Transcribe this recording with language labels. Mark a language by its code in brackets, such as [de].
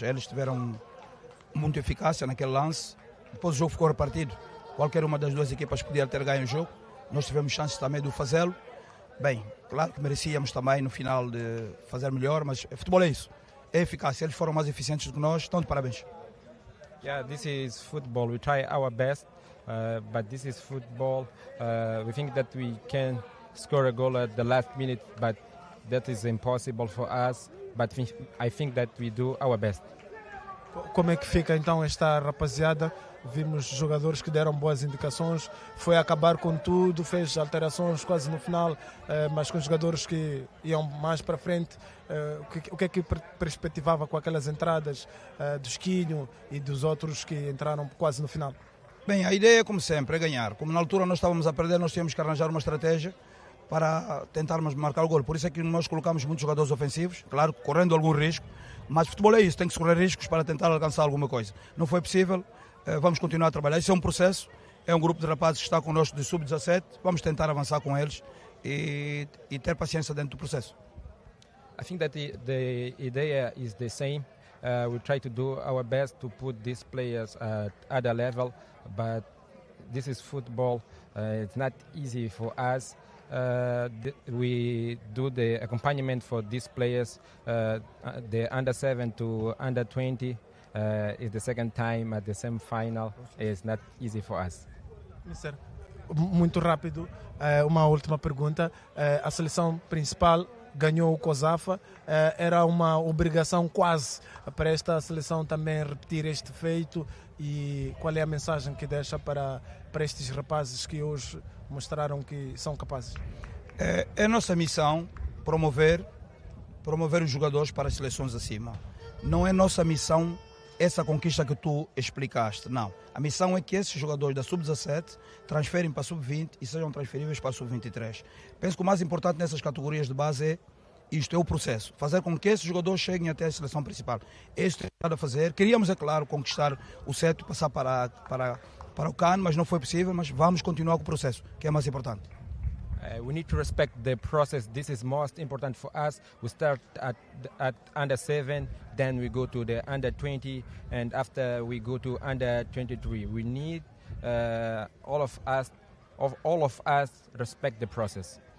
[pt] Eles tiveram muita eficácia naquele lance. Depois o jogo ficou repartido. Qualquer uma das duas equipas podia ter ganho o jogo. Nós tivemos chances também de fazê-lo. Bem, claro que merecíamos também no final de fazer melhor, mas futebol é isso. É eficácia. Eles foram mais eficientes do que nós. Então, de parabéns. [en] Yeah, this is football. We try our best, but this is football. We think that we can score a goal at the last minute, but that is impossible for us. But I think that we do our best. [pt] Como é que fica então esta rapaziada? Vimos jogadores que deram boas indicações, foi acabar com tudo, fez alterações quase no final, mas com jogadores que iam mais para frente. O que é que perspectivava com aquelas entradas do Esquinho e dos outros que entraram quase no final? Bem, a ideia, como sempre, é ganhar. Como na altura nós estávamos a perder, nós tínhamos que arranjar uma estratégia para tentarmos marcar o gol. Por isso é que nós colocamos muitos jogadores ofensivos, claro, correndo algum risco, mas futebol é isso, tem que se correr riscos para tentar alcançar alguma coisa. Não foi possível. Vamos continuar a trabalhar. Isso é um processo, é um grupo de rapazes que está connosco de sub-17. Vamos tentar avançar com eles e ter paciência dentro do processo. [en] I think that the idea is the same. We try to do our best to put these players at other level, but this is football. It's not easy for us. We do the accompaniment for these players, the under 7 to under 20. Is the second time at the same final. It's not easy for us. [pt] Mister, muito rápido, uma última pergunta. A seleção principal ganhou o COSAFA. Era uma obrigação quase para esta seleção também repetir este feito. E qual é a mensagem que deixa para estes rapazes que hoje mostraram que são capazes? É nossa missão promover os jogadores para as seleções acima. Não é nossa missão essa conquista que tu explicaste, não. A missão é que esses jogadores da Sub-17 transferem para a Sub-20 e sejam transferíveis para a Sub-23. Penso que o mais importante nessas categorias de base é isto, é o processo. Fazer com que esses jogadores cheguem até a seleção principal. É isso que temos a fazer. Queríamos, é claro, conquistar o CET, passar para o CAN, mas não foi possível, mas vamos continuar com o processo, que é mais importante. [en] We need to respect the process. This is most important for us. We start at under 7, then we go to the under 20, and after we go to under 23. We need all of us respect the process.